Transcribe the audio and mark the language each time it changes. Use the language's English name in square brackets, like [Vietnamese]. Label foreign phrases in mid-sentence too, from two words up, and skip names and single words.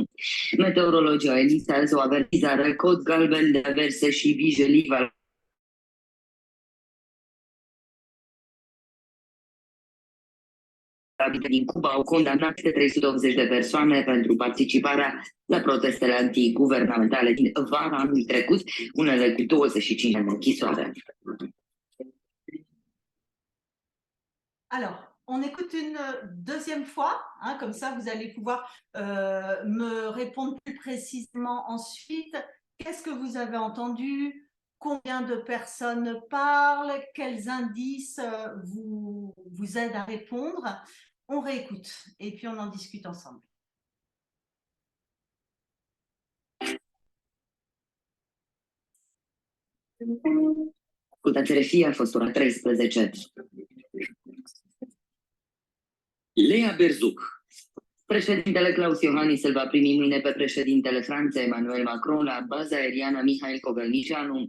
[Romanian] Meteorologii au emis azi o avertizare cod galben de averse și vijelii din Cuba au condamnat 380 de persoane pentru participarea la protestele antiguvernamentale din vara anului trecut, unele cu 25 ani de închisoare. [French] Alors, on écoute une deuxième fois, hein, comme ça vous allez pouvoir me répondre plus précisément ensuite. Qu'est-ce que vous avez entendu? Combien de personnes parlent? Quels indices vous aident à répondre? On réécoute et puis on en discute ensemble. [Romanian] Ascultați regie, a fost ora 13. Lea Berzuc. Președintele Claus Iohannis îl va primi mâine pe președintele Franței Emmanuel Macron la baza aeriană Mihail Cogălnicianu.